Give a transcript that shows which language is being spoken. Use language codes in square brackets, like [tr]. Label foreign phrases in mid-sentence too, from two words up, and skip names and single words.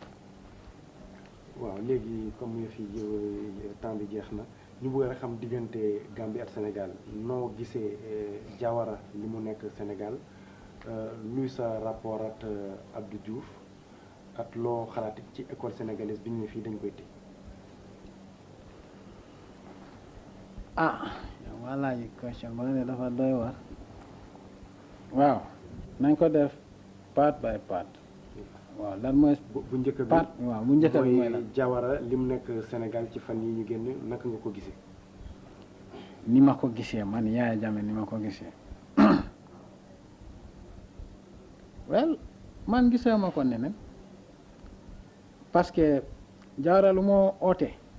[wo] waaw léegi comme fi temps bi jeex na ñu bëgg a xam diggante Gambie ak Sénégal noo gisee Jawara li mu nekk Sénégal luy sa rapport ak Abdou Diouf ak loo xalaat ci [fr] école sénégalaise [wo] bi ñu ne fii dañ koy tëj. yow maa laaj question ba nga ne dafa doy war waaw nañ ko def [en] part by part. [wo] waaw lan mooy bu njëkk bi waaw bu njëkk bi mooy lan Jawara li mu nekk Sénégal ci fan yi ñu génn naka nga ko gisee. ni ma ko gisee man Yaya Jammeh ni ma ko gisee well man gisee ma ko neneen parce que Jawara lu moo oote